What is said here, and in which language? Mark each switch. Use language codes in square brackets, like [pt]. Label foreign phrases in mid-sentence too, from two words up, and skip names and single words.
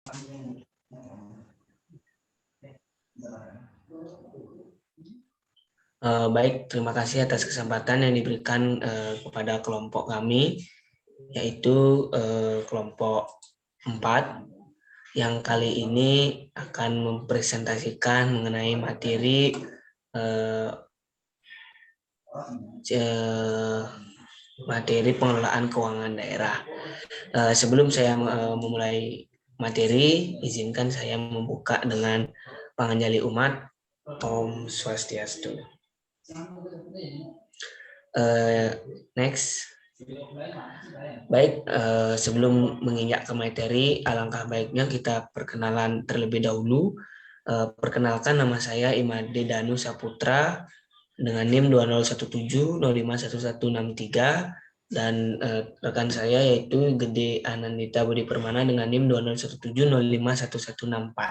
[id] Baik, terima kasih atas kesempatan yang diberikan kepada kelompok kami, yaitu kelompok 4, yang kali ini akan mempresentasikan mengenai materi materi pengelolaan keuangan daerah. Sebelum saya memulai materi, izinkan saya membuka dengan [ban] panganjali umat. Om Swastiastu. [id] Next. Baik, sebelum menginjak ke materi, alangkah baiknya kita perkenalan terlebih dahulu. Perkenalkan, nama saya Imade Danu Saputra dengan NIM 2017051163, dan rekan saya yaitu Gede Anandita Budi Permana dengan NIM 2017051164.